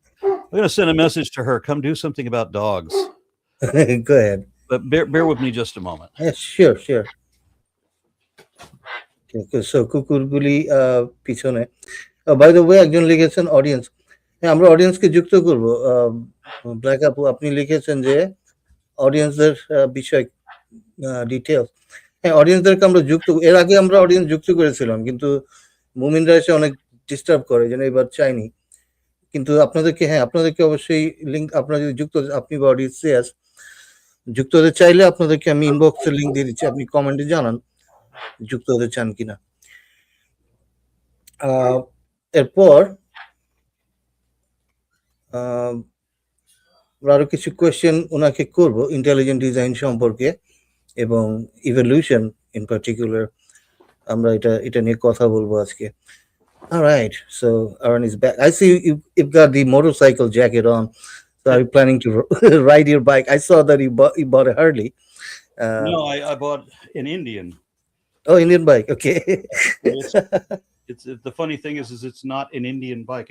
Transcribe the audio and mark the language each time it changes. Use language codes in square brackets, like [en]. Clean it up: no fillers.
[en] I'm gonna send a message to her. Come do something about dogs. Go ahead. But bear with me just a moment. Yes, sure. Okay, so [bn] কুকুরগুলি পিছনে। By the way, একজন লিখেছেন audience, হ্যাঁ আমরা অডিয়েন্সকে যুক্ত করব। Black আপু, আপনি লিখেছেন যে অডিয়েন্সদের বিষয় ডিটেলস। হ্যাঁ, অডিয়েন্সদেরকে আমরা যুক্ত, এর আগে আমরা অডিয়েন্স যুক্ত করেছিলাম, কিন্তু মুমিনরা এসে অনেক ডিস্টার্ব করে, যেন এবার চাইনি। কিন্তু আপনাদেরকে অবশ্যই লিঙ্ক, আপনারা যদি যুক্ত, আপনি বা অডিয়েন্স যুক্ত হতে চাইলে আপনাদেরকে আমি ইনবক্সে লিঙ্ক দিয়ে দিচ্ছি, আপনি কমেন্টে জানান যুক্ত হতে চান কিনা। এরপর আরো কিছু কোয়েশ্চেন ওনাকে করব ইন্টেলিজেন্ট ডিজাইন সম্পর্কে এবং ইভলিউশন ইন পার্টিকুলার, আমরা এটা নিয়ে কথা বলবো আজকে। [en] All right, so Aron is back. I see you've got the motorcycle jacket on. So are you planning to ride your bike? I saw that you bought a Harley. No, I bought an Indian. Oh, Indian bike. Okay. It's the funny thing is it's not an Indian bike.